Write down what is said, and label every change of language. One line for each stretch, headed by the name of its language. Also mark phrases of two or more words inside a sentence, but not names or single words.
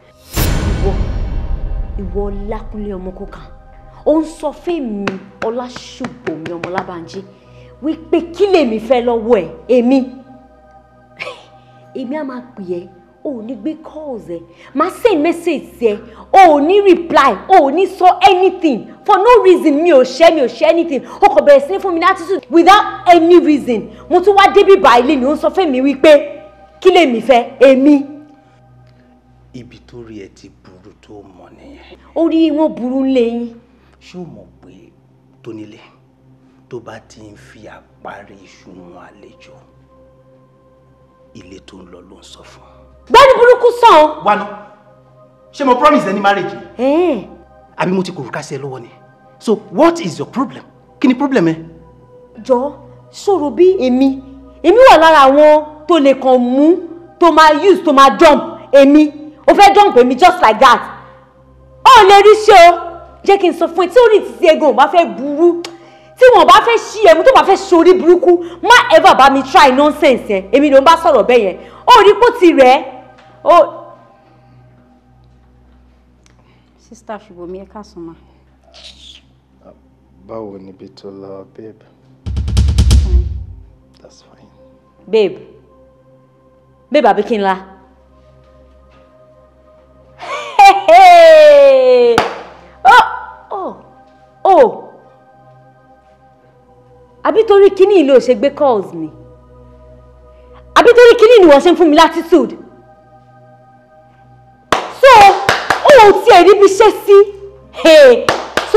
Yoruba: ìwọ Lákúnlé ọmọ Kókan ó ń sọ fún mi Ọláṣùbọ̀mí ọmọ Lábànjí wípé kí lèmi fẹ́ lọ́wọ́ ẹ̀ èmi á máa pè ẹ́ o ò ní gbé calls ẹ máa
English: send message
Yoruba: sí ẹ o ò ní reply o ò ní sọ
English: anything for no reason
Yoruba: mi ò ṣe anything o kò bẹ̀rẹ̀ sí ní fún mi ní
English: attitude without any reason
Yoruba: mo tún wá débi báyìí ni ó ń sọ fún mi wípé kí lèmi fẹ́ èmi. Ibi tó rí ẹ ti burú tó mọ̀ nìyẹn. Orí wọn burú lẹ́yìn. Ṣé o mọ̀ pé tónílé tó bá ti ń fi àparí iṣu wọn àlejò ilé tó ń lọ ló ń sọ fún. Gbẹ́ni burúkú sàn. Wá ná ṣé mo promise ẹni marriage ni. Àbí mo ti kò rúkà sí ẹ lọ́wọ́ ni.
English: So what is your problem?
Yoruba: Kí ni problem ẹ? Jọ sọ̀rọ̀ bí èmi wà lára àwọn tó lè kàn mú tó máa use tó máa dump èmi. O fẹ́ dump èmi
English: just like that.
Yoruba: Ó lè rí ṣe o. Jẹ́ kí n sọ fún ẹ tí orí títí egun ò bá fẹ́ burú tí wọ́n bá fẹ́ ṣí ẹmu tó bá fẹ́ ṣorí burúkú má ever bá mi try nonsense yẹn èmi ló ń bá sọ̀rọ̀ bẹ́ẹ̀ yẹn ó rí pò ti rẹ̀ ó. Sista Ṣùbọ̀mí ẹ káàsán ma. Báwo ni bí tó lọ babe?
English: That's fine.
Yoruba: Babe àbí kí n la. Àbí torí kíní ìlú ò ṣe gbé calls ni àbí torí kíní ni wọ́n ṣe ń fún mi latitude so ó ti ẹ̀ ríbi ṣe sí so